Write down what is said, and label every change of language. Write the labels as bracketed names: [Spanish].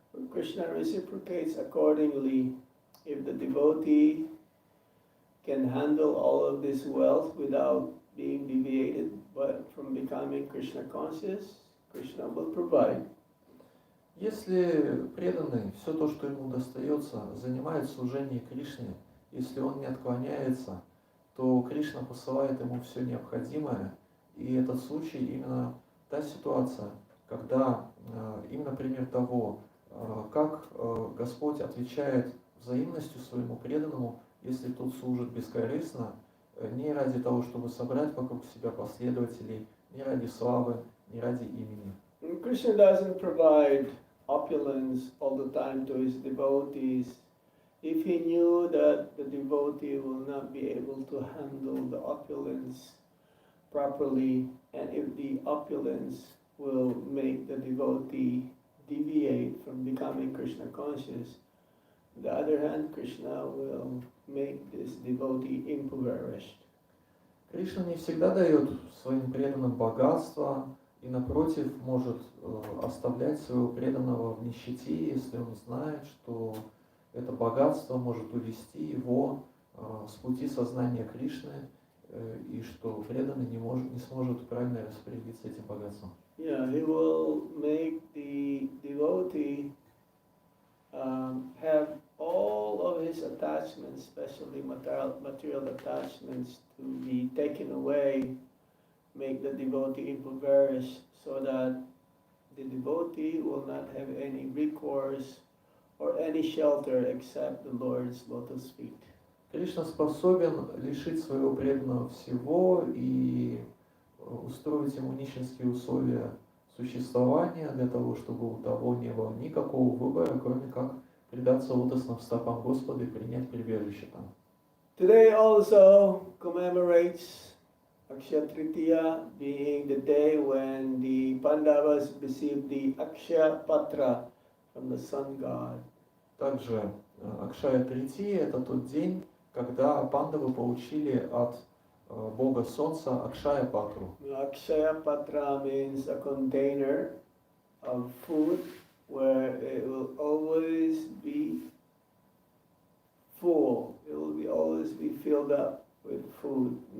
[English] Krishna reciprocates accordingly. If the devotee can handle all of this wealth without being deviated from becoming Krishna conscious, Krishna will provide. [Russian] Если преданный все то, что ему достается, занимает служение Кришне, если он не отклоняется, то Кришна посылает ему все необходимое. И этот случай именно та ситуация, когда именно пример того, как Господь отвечает взаимностью своему преданному, если тот служит бескорыстно, не ради того, чтобы собрать вокруг себя последователей, не ради славы, не ради имени. [English] And Krishna doesn't provide opulence all the time to his devotees. If he knew that the devotee will not be able to handle the opulence properly, and if the opulence will make the devotee deviate from becoming Krishna conscious, on the other hand, Krishna will make this devotee impoverished. [Russian] Кришна не всегда дает своим преданным богатство и, напротив, может оставлять своего преданного в нищете, если он знает, что это богатство может увести его с пути сознания Кришны, и что преданный не сможет правильно распорядиться этим богатством. [English] Yeah, he will make the devotee have all of his attachments, especially material attachments, to be taken away, make the devotee impoverished, so that the devotee will not have any recourse or any shelter except the Lord's lotus feet. [Russian] Кришна способен лишить своего преданного всего и устроить ему нищенские условия существования для того, чтобы у того не было никакого выбора, кроме как предаться лотосным стопам Господа и принять прибежище там. [English] Today also commemorates Akshaya Tritiya, being the day when the Pandavas received the Akshaya Patra from the sun god. [Russian] Также Акшая Трития – это тот день, когда пандавы получили от бога солнца Акшая Патру. [English] Akshaya Patra means a container of food where it will always be full. It will always be filled up with food.